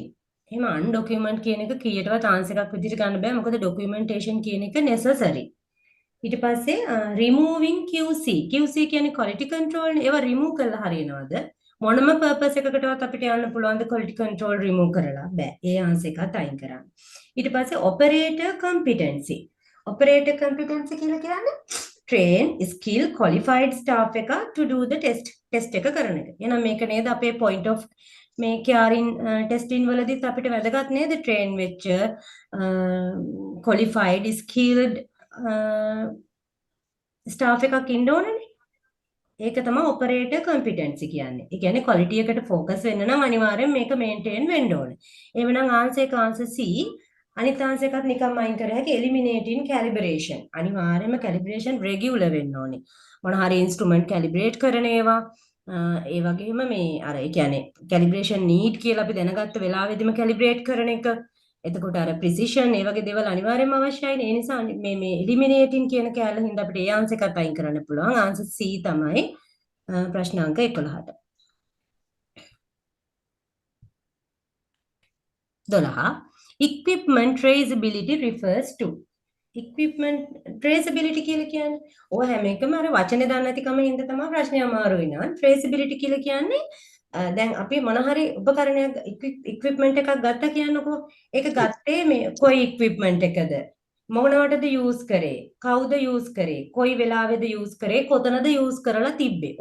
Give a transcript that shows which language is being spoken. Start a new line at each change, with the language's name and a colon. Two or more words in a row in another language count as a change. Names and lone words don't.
Sinhala: එහෙම undocumented කියන එක කීයටවත් ආන්සර් එකක් විදිහට ගන්න බෑ මොකද documentation කියන එක necessary. ඊට පස්සේ
English: removing QC
Sinhala: කියන්නේ
English: quality control
Sinhala: නේ. ඒවා remove කරලා හරියනවද? මොනම purpose එකකටවත් අපිට යන්න පුළුවන්ද
English: quality control remove
Sinhala: කරලා? බෑ. ඒ ආන්සර් එකත් අයින් කරන්න. ඊට පස්සේ
English: operator competency
Sinhala: කියලා කියන්නේ
English: train skill qualified staff
Sinhala: එක
English: to do the test
Sinhala: එක කරන එක. එහෙනම් මේක නේද අපේ
English: point of
Sinhala: මේ
English: caring testing
Sinhala: වලදීත් අපිට වැදගත් නේද
English: train
Sinhala: වෙච්ච
English: qualified skilled staff
Sinhala: එකක් ඉන්න ඕනනේ. ඒක තමයි
English: operator competency
Sinhala: කියන්නේ. ඒ කියන්නේ ක්වොලිටි එකට ફોකස් වෙන්න නම් අනිවාර්යෙන් මේක මේන්ටේන් වෙන්න ඕනේ. එහෙමනම් ආන්සර් එක ආන්සර් C. අනිත් ආන්සර් එකත් නිකම්ම අයින් කර හැකි
English: eliminating calibration.
Sinhala: අනිවාර්යයෙන්ම
English: calibration regular
Sinhala: වෙන්න ඕනේ. මොන හරි
English: instrument calibrate
Sinhala: කරන ඒවා ඒ වගේම මේ අර ඒ කියන්නේ
English: calibration need
Sinhala: කියලා අපි දැනගත්ත වෙලාවෙදිම calibrate කරන එක එතකොට අර precision ඒ වගේ දේවල් අනිවාර්යයෙන්ම අවශ්‍යයි. ඒ නිසා මේ eliminating කියන කැලේ හින්දා අපිට ඒ ආන්සර් එකත් අයින් කරන්න පුළුවන්. ආන්සර් C තමයි ප්‍රශ්නාංක 11ට. 12.
English: Equipment traceability refers to. Equipment traceability
Sinhala: කියලා කියන්නේ ඔය හැම එකම අර වචනේ දන්නේ නැතිකම හින්දා තමයි ප්‍රශ්නේ අමාරු වෙනවා. traceability කියලා කියන්නේ දැන් අපි මොන හරි උපකරණයක් equipment එකක් ගත්තා කියන්නකෝ. ඒක ගත්තේ මේ කොයි equipment එකද? මොනවටද use කරේ? කවුද use කරේ? කොයි වෙලාවෙද use කරේ? කොතනද use කරලා තිබ්බේ?